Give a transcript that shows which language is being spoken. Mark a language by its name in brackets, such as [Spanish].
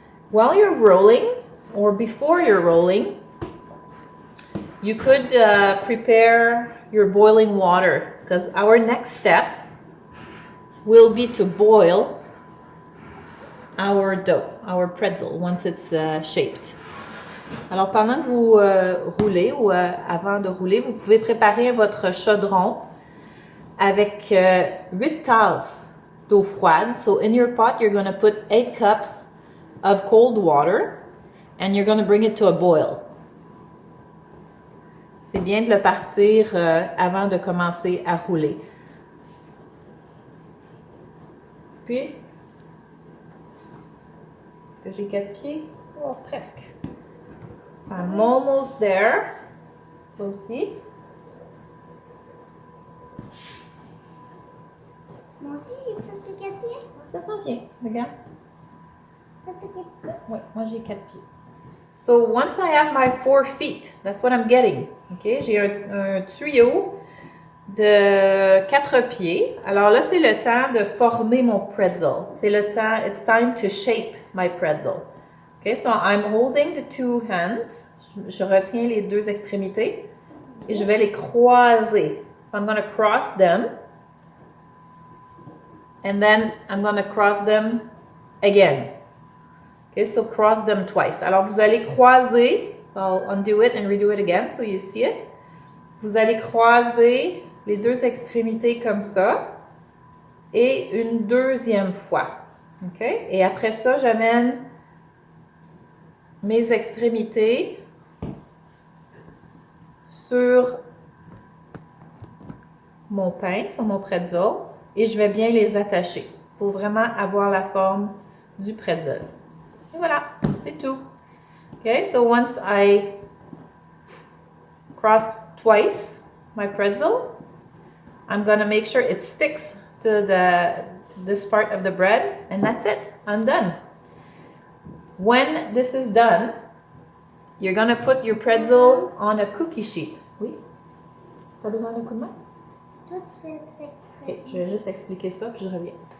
[English] While you're rolling, or before you're rolling, you could prepare your boiling water, because our next step will be to boil our dough, our pretzel, once it's shaped. [French] Alors, pendant que vous roulez ou avant de rouler, vous pouvez préparer votre chaudron avec 8 tasses d'eau froide. [English] So, in your pot, you're going to put 8 cups of cold water and you're going to bring it to a boil. [French] C'est bien de le partir avant de commencer à rouler. Puis, est-ce que j'ai 4 pieds? Oh, presque. [English] I'm almost there. [French] Toi aussi. Moi aussi, j'ai presque 4 pieds. Ça sent bien. Regarde. Toi, t'as 4 pieds. Oui, moi j'ai 4 pieds. [English] So once I have my 4 feet, that's what I'm getting. [French] Okay? J'ai un tuyau de 4 pieds. Alors là, c'est le temps de former mon pretzel. C'est le temps, [English] it's time to shape my pretzel. Okay, so I'm holding the two hands. [French] Je retiens les deux extrémités et je vais les croiser. [English] So I'm going to cross them. And then I'm going to cross them again. Okay, so cross them twice. [French] Alors, vous allez croiser. [English] So I'll undo it and redo it again so you see it. [French] Vous allez croiser les deux extrémités comme ça. Et une deuxième fois. Okay? Et après ça, j'amène mes extrémités sur mon pain, sur mon pretzel, et je vais bien les attacher pour vraiment avoir la forme du pretzel. Et voilà, c'est tout. [English] Okay, so once I cross twice my pretzel, I'm going to make sure it sticks to this part of the bread, and that's it. I'm done. When this is done, you're going to put your pretzel on a cookie sheet. [French] Oui? T'as besoin d'un coup de main? Toi, tu fais ça. Ok, je vais juste expliquer ça, puis je reviens.